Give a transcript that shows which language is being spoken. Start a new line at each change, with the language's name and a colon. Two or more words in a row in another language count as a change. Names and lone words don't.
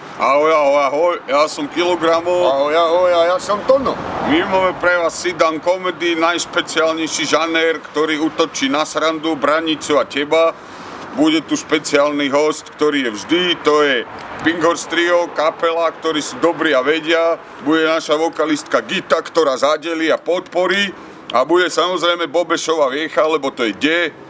Slovak: Ahoj, ahoj, ahoj, ja som Kilogramov. Ahoj, ahoj, a ja som Tono. My máme pre vás
English: sit-down comedy,
Slovak: najšpeciálnejší žanér, ktorý útočí na srandu, Branicu a teba. Bude tu špeciálny host, ktorý je vždy, to je Pink Horse Trio, kapela, ktorí sú dobrí a vedia. Bude naša vokalistka Gita, ktorá zadelí a podporí. A bude samozrejme Bobešova viecha, lebo to je kde?